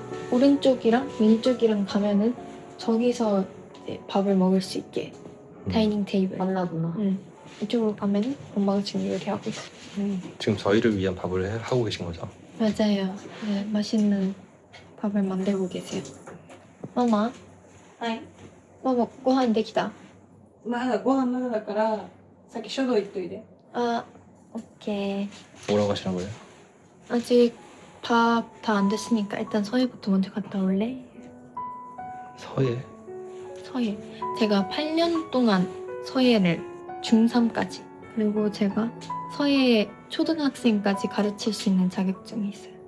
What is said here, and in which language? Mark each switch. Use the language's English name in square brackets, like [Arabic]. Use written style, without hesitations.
[Korean] 오른쪽이랑 왼쪽이랑 가면은 저기서 이제 밥을 먹을 수 있게 다이닝 테이블. 만나구나. 이쪽으로 가면은 엄마가 지금 요리하고 있어요. 지금 저희를 위한 밥을 하고 계신 거죠? 맞아요. 네, 맛있는 밥을 만들고 계세요. 마마. 네. [Japanese] 마마, 고한 되기다. まだご飯まだだから先書道行っといて。 [Korean] 아, 오케이. 뭐라고 하시는 거예요? 아직 밥 다 안 됐으니까 일단 서예부터 먼저 갔다 올래? 서예? 서예. 제가 8년 동안 서예를 중3까지 그리고 제가 서예 초등학생까지 가르칠 수 있는 자격증이 있어요.